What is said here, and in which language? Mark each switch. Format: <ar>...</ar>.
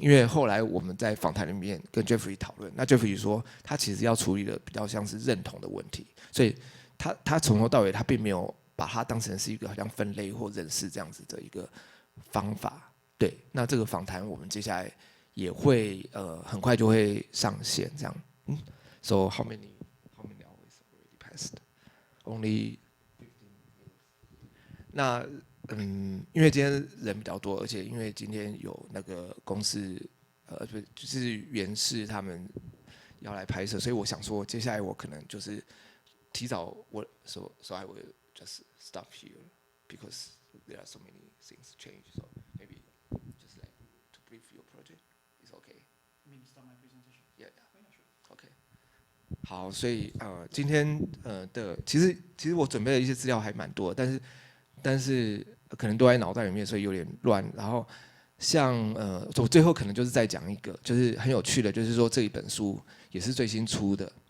<zh>因为后来我们在访谈里面跟 Jeffrey 讨论，那 Jeffrey 说他其实要处理的比较像是认同的问题，所以他从头到尾他并没有把它当成是一个好像分类或认识这样子的一个方法。对，那这个访谈我们接下来也会很快就会上线这样。</zh> <en>So how many hours already passed? Only 15 minutes.</en> <zh>那因为今天人比较多，而且因为今天有那个公司就是原氏他们要来拍摄，所以我想说接下来我可能就是提早 so I will just stop here because there are so many things change.</zh> <en>So maybe just like to brief your project is okay. Maybe start my presentation. Yeah, yeah. Okay.</en> <zh>好，所以今天其实我准备的一些资料还蛮多，但是可能都在脑袋里面，所以有点乱。然后像我最后可能就是再讲一个，就是很有趣的，就是说这一本书也是最新出的。</zh>